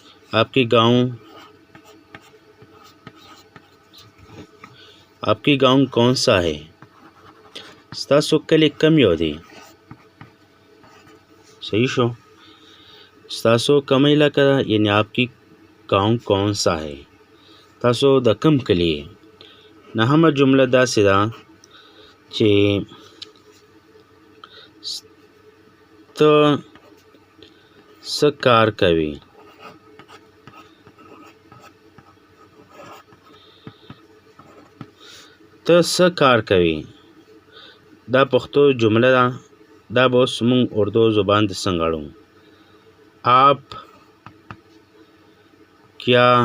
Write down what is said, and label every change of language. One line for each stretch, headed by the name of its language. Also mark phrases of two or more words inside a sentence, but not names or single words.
Urdu: آپکی گاؤں کون سا ہے
Pashto: ستاسو کلی کم یو دی صحیح شو ستاسو کم علاقه ده یعنی
Urdu: آپکی گاؤں کون سا ہے
Pashto: تاسو د کم کلی نهمه جمله داسې ده چې ته څه کار کوي دا پښتو جمله ده دا به اوس مونږ اردو زبان ته څنګه اړوو
Urdu: آپ کیا